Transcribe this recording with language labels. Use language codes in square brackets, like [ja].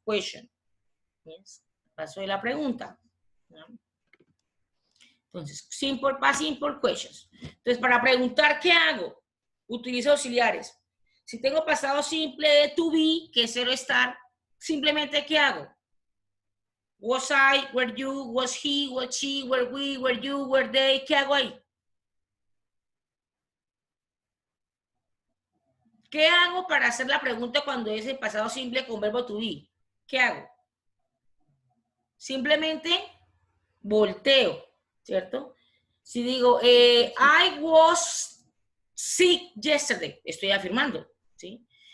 [en] Question. Yes. [es] Paso de la pregunta. ¿No? [en] Entonces, simple, past simple questions. [es] Entonces, para preguntar, ¿qué hago? Utilizo auxiliares. Si tengo pasado simple de to be, que es cero estar, simplemente, ¿qué hago? [en] Was I, were you, was he, was she, were we, were you, were they, [es] ¿qué hago ahí? ¿Qué hago para hacer la pregunta cuando es el pasado simple con verbo to be? ¿Qué hago? Simplemente volteo, ¿cierto? Si digo, [en] I was sick yesterday, [es] estoy afirmando, ¿sí?